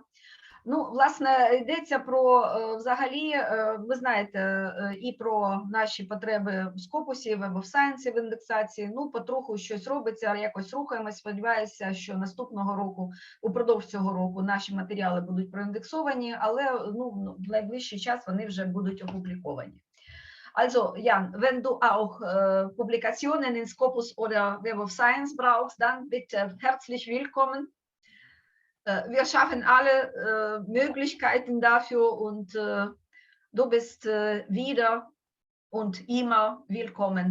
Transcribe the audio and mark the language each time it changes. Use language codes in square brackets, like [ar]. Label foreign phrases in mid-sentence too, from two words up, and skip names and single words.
[uk] Ну, власне, йдеться про, взагалі, ви знаєте, і про наші потреби в скопусі, Web of Science, в індексації. Ну, потроху щось робиться, якось рухаємось. Сподіваюся, що наступного року, упродовж цього року, наші матеріали будуть проіндексовані, але ну, в найближчий час вони вже будуть опубліковані. [de] Also, Jan, wenn du auch Publikationen in Scopus oder Web of Science brauchst, dann bitte herzlich willkommen. Wir schaffen alle Möglichkeiten dafür und du bist wieder und immer willkommen.